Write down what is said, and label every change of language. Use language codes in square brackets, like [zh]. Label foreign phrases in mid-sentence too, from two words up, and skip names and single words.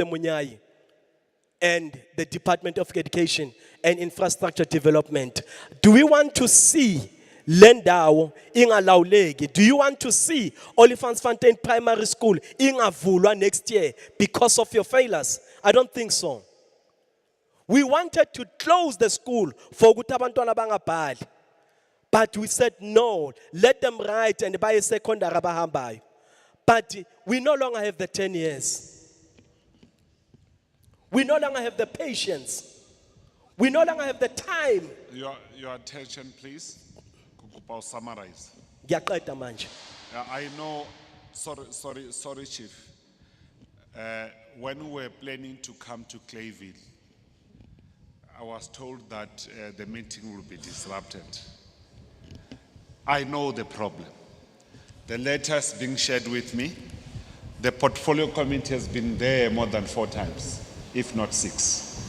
[en] Munyai and the Department of Education and Infrastructure Development, do we want to see [zu] Lendawo ingalawuleki? [en] Do you want to see Olifantsfontein Primary School ingavulwa next year because of your failures? I don't think so. We wanted to close the school for [zu] ukuthi abantwana bangabhali. [en] But we said no, let them write and buy a secondary abahambayo. But we no longer have the 10 years. We no longer have the patience. We no longer have the time. Your attention, please. I'll summarize. [zu] Ngiyaqeda manje. [en] I know, sorry, Chief. When we were planning to come to Clayville, I was told that the meeting will be disrupted. I know the problem. The letters being shared with me, the portfolio committee has been there more than 4 times, if not 6.